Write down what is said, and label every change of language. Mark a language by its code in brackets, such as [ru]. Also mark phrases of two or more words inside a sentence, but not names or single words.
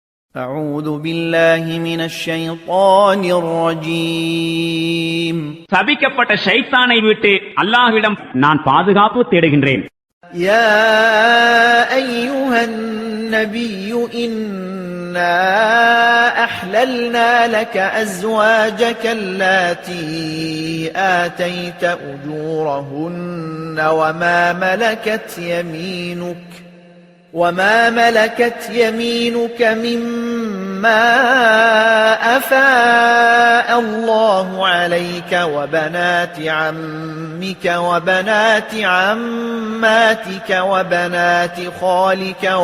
[ar] أعوذ بالله من الشيطان الرجيم [ta] சபிக்கப்பட்ட ஷைத்தானை விட்டு அல்லாஹ்விடம் நான் பாதுகாப்பு தேடுகின்றேன். [ar] يا أيها النبي إنا أحللنا لك أزواجك اللاتي آتيت أجورهن وما ملكت يمينك مما أفاء الله عليك وبنات عمك وبنات عماتك وبنات خالك